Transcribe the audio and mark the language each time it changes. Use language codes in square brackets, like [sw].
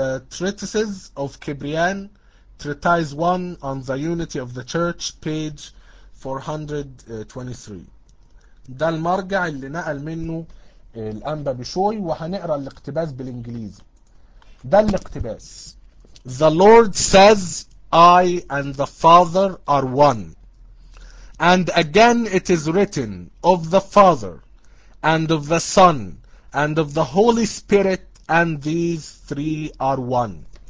[en] Treatises of Cibrian Treatise 1 on the Unity of the Church page 423. [ar] ده المرجع اللي نقل منه الأنبا بشوي، وهنقرأ الاقتباس بالإنجليزي. ده الاقتباس: [en] The Lord says I and the Father are one. And again it is written of the Father and of the Son and of the Holy Spirit and these three are one.